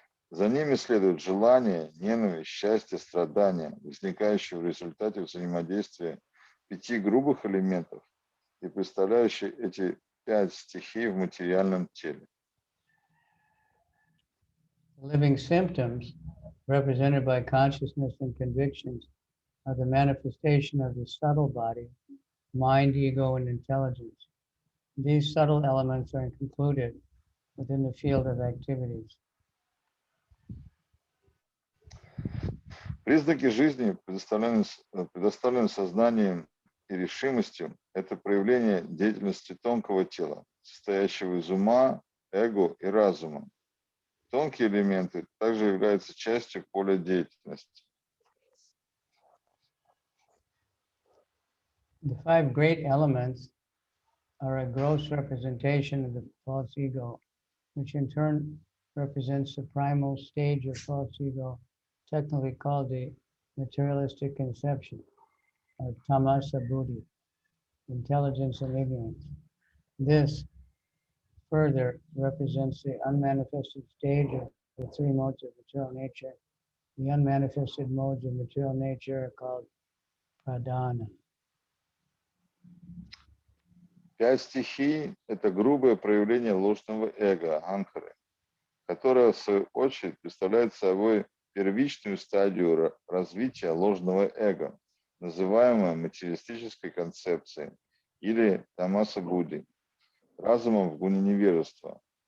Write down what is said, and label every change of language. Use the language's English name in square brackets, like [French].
[Russian] За ними следуют желания, ненависть, счастье, страдания, возникающие в результате взаимодействия 5 грубых элементов и представляющие эти 5 стихий в материальном теле. [English] Living symptoms, represented by consciousness and convictions, are the manifestation of the subtle body, mind, ego, and intelligence. These subtle elements are included within the field of activities. [Russian] Признаки жизни, предоставленные сознанием и решимостью, это проявление деятельности тонкого тела, состоящего из ума, эго и разума. Тонкие элементы также являются частью поля деятельности. [English] The 5 great elements are a gross representation of the false ego, which in turn represents the primal stage of false ego, technically called the materialistic conception, or tamasa buddhi, intelligence and ignorance. This further represents the unmanifested stage of the 3 modes of material nature. The unmanifested modes of material nature are called pradhana. [Russian] 5 стихий – это грубое проявление ложного эго, анхары, которое, в свою очередь, представляет собой первичную стадию развития ложного эго, называемое материалистической концепцией, или тамаса будди, разумом в гуне невежества.